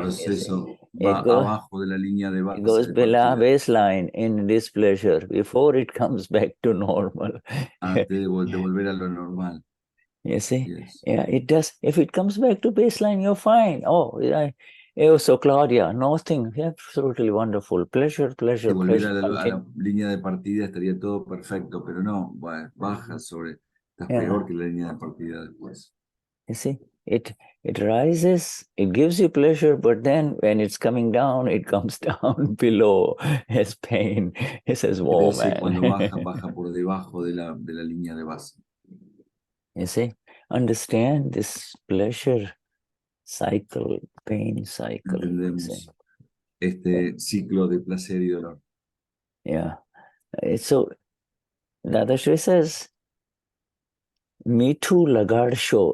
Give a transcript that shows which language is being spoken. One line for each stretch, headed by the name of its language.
Spanish: En el proceso va abajo de la línea de base.
English: It goes below baseline in this pleasure before it comes back to normal.
Spanish: Antes de volver a lo normal.
English: You see? Yes. Yeah, it does. If it comes back to baseline, you're fine. So Claudia, nothing. Absolutely wonderful. Pleasure.
Spanish: Si volviera a la línea de partida estaría todo perfecto, pero no, baja sobre, estás peor que la línea de partida después.
English: You see, it rises, it gives you pleasure, but then when it's coming down, it comes down below as pain. It says, whoa, man.
Spanish: Cuando baja por debajo de la línea de base.
English: You see, understand this pleasure cycle, pain cycle.
Spanish: Entendemos este ciclo de placer y dolor.
English: Yeah. So, Dadashri says, me too, Lagarde show.